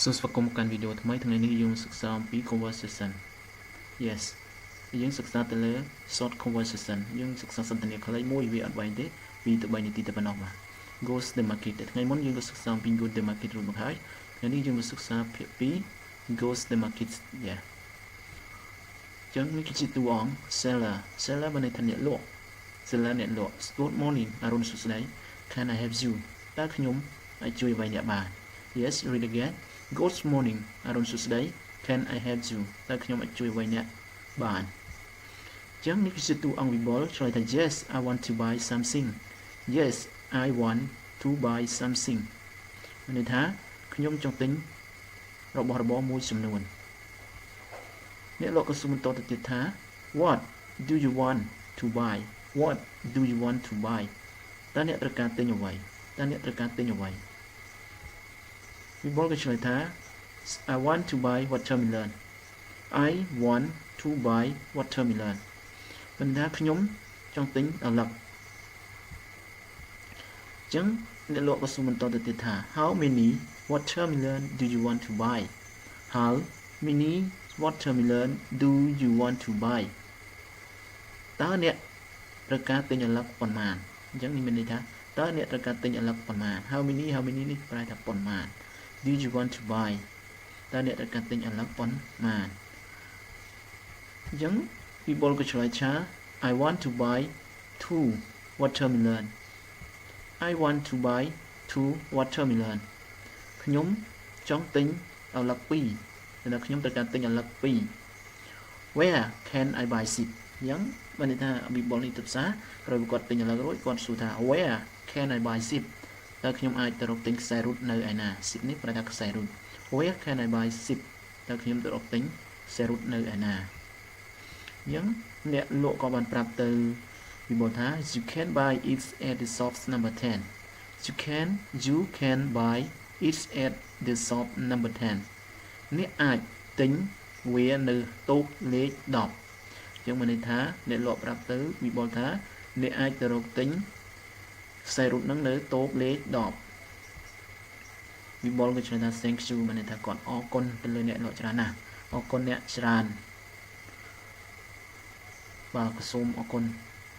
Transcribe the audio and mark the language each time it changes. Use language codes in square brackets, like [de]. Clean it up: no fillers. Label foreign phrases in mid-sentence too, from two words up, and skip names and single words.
[km] សូមស្វាគមន៍មកកាន់វីដេអូថ្មីថ្ងៃនេះយើងសិក្សាអំពី [en] conversation yes [km] យើងសិក្សាទៅលើ [en] short conversation [km] យើងសិក្សាសន្ទនាខ្លីមួយវាអត់វែងទេ2 ទៅ 3 នាទីតែប៉ុណ្ណោះបាទ [en] go to the market [km] ថ្ងៃមុនយើងក៏សិក្សាអំពី [en] go to the market [km] រួចមកហើយថ្ងៃនេះយើងមកសិក្សាភាគ2 [en] go to the market yeah [km] ចឹងនេះគឺជាតួអង្គ seller បានន័យ ថាអ្នកលក់ seller អ្នកលក់ [en] good morning [km] អរុណសួស្តី [en] can I help you [km] តើខ្ញុំអាចជួយអ្វីអ្នកបាន [en] yes read again good morning [km] អរុណសួស្តី [en] can I help you [km] តើខ្ញុំអាចជួយអ្វីអ្នកបានចឹងនេះគឺជាតួអង្គវិបុលឆ្លើយថា [en] yes I want to buy something yes I want to buy something [km] មានន័យថាខ្ញុំចង់ទិញរបស់របរមួយចំនួនអ្នកលក់ក៏សួរបន្តទៅទៀតថា [en] what do you want to buy what do you want to buy [km] តើអ្នកត្រូវការទិញអ្វី វិបុលក៏ឆ្លើយថា [en] I want to buy watermelon I want to buy watermelon [km] បណ្ដាខ្ញុំចង់ទិញឪឡឹកអញ្ចឹងអ្នកលក់ក៏សួរបន្តទៅទៀតថា [en] How many watermelon do you want to buy How many watermelon do you want to buy [km] តើអ្នកត្រូវការទិញឪឡឹកប៉ុន្មានអញ្ចឹងនេះមានន័យថាតើ អ្នកត្រូវការទិញឪឡឹកប៉ុន្មាន [en] How many [km] នេះប្រែថាប៉ុន្មាន [en] Do you want to buy [km] តើអ្នកត្រូវការទិញឪឡឹកប៉ុន្មានអញ្ចឹងពីបុលក៏ឆ្លើយថា [en] I want to buy 2 watermelon I want to buy 2 watermelon [km] ខ្ញុំចង់ទិញ ឪឡឹក2តែខ្ញុំត្រូវការទិញឪឡឹក2 [en] Where can I buy it [km] អញ្ចឹងបានន័យថាពីបុលនេះទៅផ្សារក្រោយគាត់ទិញឪឡឹករួចគាត់សួរថា [en] Where can I buy it [km] តើ ខ្ញុំអាចទៅរកទិញខ្សែរ៉ូតនៅឯណា zip នេះប្រែថាខ្សែរ៉ូត [en] Where can I buy zip [km] តើខ្ញុំទៅរកទិញខ្សែរ៉ូតនៅ ឯណាអញ្ចឹងអ្នកលក់ក៏បានប្រាប់ទៅវិបុលថា [en] You can buy it at the shop number 10 You can buy it at the shop number 10 [km] អ្នកអាចទិញវានៅតូបលេខ10អញ្ចឹងមានន័យថាអ្នកលក់ប្រាប់ទៅវិបុលថាអ្នកអាចទៅរកទិញខ្សែរ៉ូតនឹងនៅតូបលេខ10វិបុលក៏ឆ្លើយថា [en] thank you [km] មានន័យថាគាត់អរគុណទៅលើអ្នកលក់ច្រើនណាស់អរគុណអ្នកច្រើនបាទសូមអរគុណ